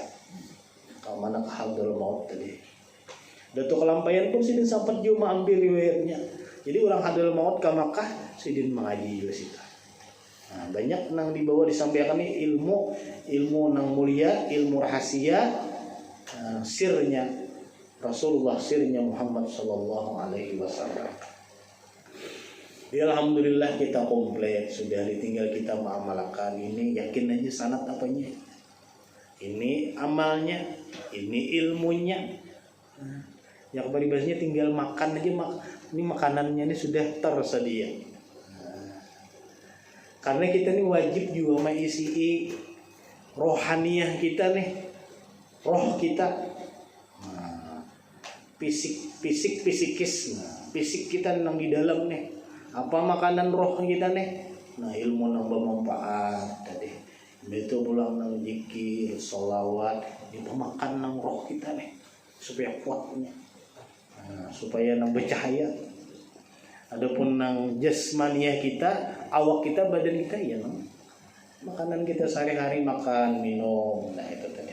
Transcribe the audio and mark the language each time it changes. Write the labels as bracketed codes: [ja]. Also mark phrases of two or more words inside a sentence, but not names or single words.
[bjn] Kalau mana ke Hadraul Maut tadi. Datuk Kalampayan pun sidin sempat juga ambil riwayatnya. Jadi orang Hadraul Maut ke Makkah, sidin mengaji juga situ. Nah, banyak nang dibawa disampaikan ini ilmu nang mulia, ilmu rahasia, sirnya Rasulullah, sirnya Muhammad [ar] صلى الله عليه وسلم. [bjn] Ya, alhamdulillah kita komplit, sudah tinggal kita mengamalkan ini, yakin aja sanad apanya. Ini amalnya, ini ilmunya. Ya kebaribasnya tinggal makan aja, ini makanannya ini sudah tersedia. Karena kita ini wajib juga mengisi rohaniyah kita nih, roh kita, fisik fisik kita nang di dalam nih. Apa makanan roh kita nih? Nah ilmu nang bermanfaat tadi. Itu pulang nang zikir, sholawat, itu makan nang roh kita nih supaya kuatnya. Supaya nang bercahaya. Adapun nang jasmaniah kita, awak kita, badan kita ya nang makanan kita sehari-hari makan, minum, nah itu tadi.